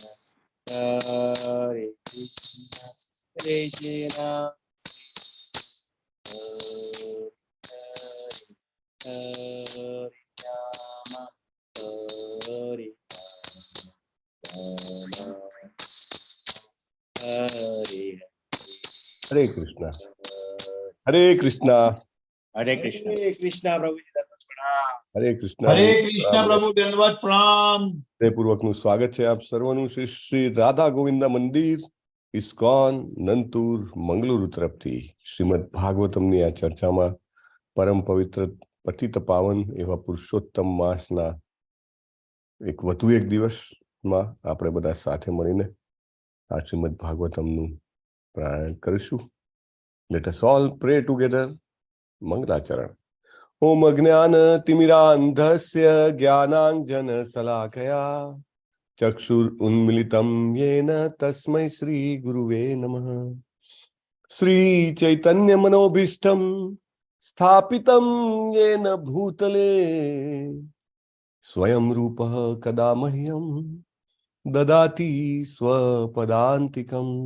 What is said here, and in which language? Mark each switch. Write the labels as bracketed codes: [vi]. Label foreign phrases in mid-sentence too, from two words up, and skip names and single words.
[sa] हरे कृष्ण कृष्ण हरे राम हरे राम हरे [hi] हरे कृष्ण। हरे कृष्ण. हरे कृष्ण कृष्णा प्रभु जी दंडवत प्रणाम हरे कृष्ण हरे कृष्ण प्रभु दंडवत प्रणाम [gu] પૂર્વકનું સ્વાગત છે આપ સર્વનું શ્રી રાધા ગોવિંદ મંદિર ઇસ્કોન નંતુર મંગલુરુ તરફથી શ્રીમદ ભાગવતમની આ ચર્ચામાં પરમ પવિત્ર પતિત પાવન એવા પુરુષોત્તમ માસના વધુ એક દિવસમાં આપણે બધા સાથે મળીને આ શ્રીમદ ભાગવતમનું પારાયણ કરીશું. [en] let us all pray together મંગલાચરણ. [sa] ओम अज्ञानतिमिरान्धस्य ज्ञानाञ्जनशलाकया चक्षुरुन्मिलितं येन तस्मै श्रीगुरुवे नमः। श्रीचैतन्यमनोभीष्टं स्थापितं येन भूतले स्वयं रूपः कदा मह्यं ददाति स्वपदान्तिकम्।